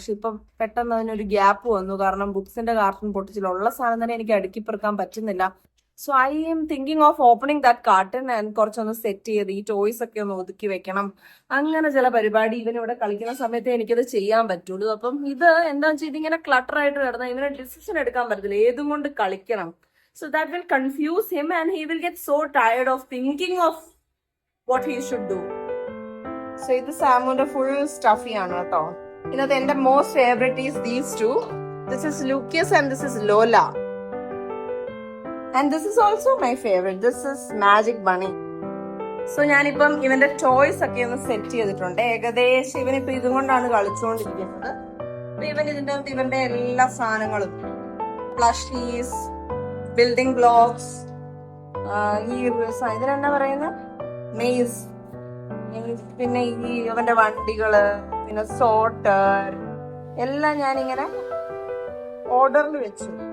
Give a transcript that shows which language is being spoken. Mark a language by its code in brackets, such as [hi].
[ml] പക്ഷെ ഇപ്പം പെട്ടെന്ന് അതിനൊരു ഗ്യാപ്പ് വന്നു. കാരണം ബുക്സിന്റെ കാർട്ടൺ പൊട്ടിച്ചിലുള്ള സാധനം തന്നെ എനിക്ക് അടുക്കി പെറുക്കാൻ പറ്റുന്നില്ല. [en] so I am thinking of opening that carton and [ml] കുറച്ചൊന്ന് സെറ്റ് ചെയ്ത് ഈ ടോയ്സ് ഒക്കെ ഒന്ന് ഒതുക്കി വെക്കണം. അങ്ങനെ ചില പരിപാടി ഇവനിവിടെ കളിക്കുന്ന സമയത്ത് എനിക്കത് ചെയ്യാൻ പറ്റുള്ളൂ. അപ്പം ഇത് എന്താണെന്ന് വെച്ചാൽ ഇതിങ്ങനെ ക്ലട്ടർ ആയിട്ട് കിടന്നാൽ ഇവനെ ഡിസിഷൻ എടുക്കാൻ പറ്റത്തില്ല, ഏതും കൊണ്ട് കളിക്കണം. [en] So that will confuse him and he will get so tired of thinking of what he should do. [ml] So ഇത് സാമുന്റെ ഫുൾ സ്റ്റഫി ആണ് കേട്ടോ. ഇതിനകത്ത് എന്റെ [en] Most favourite is these two. This is Lucas and this is Lola. And this is also my favorite. This is Magic Bunny. [ml] So ഞാനിപ്പം ഇവന്റെ toys ഒക്കെ ഒന്ന് set ചെയ്തിട്ടുണ്ട്. ഏകദേശം ഇവനിപ്പോ ഇതും കൊണ്ടാണ് കളിച്ചുകൊണ്ടിരിക്കുന്നത്. ഇവൻ ഇതിന്റെ ഇവന്റെ എല്ലാ സാധനങ്ങളും, പ്ലഷീസ്, ബിൽഡിംഗ് ബ്ലോക്സ്, ഈ ഇതിനെന്നാ പറയുന്ന മെയ്സ്, പിന്നെ ഈ അവന്റെ വണ്ടികള്, പിന്നെ സോട്ടർ എല്ലാം ഞാനിങ്ങനെ ഓർഡറിൽ വെച്ചു.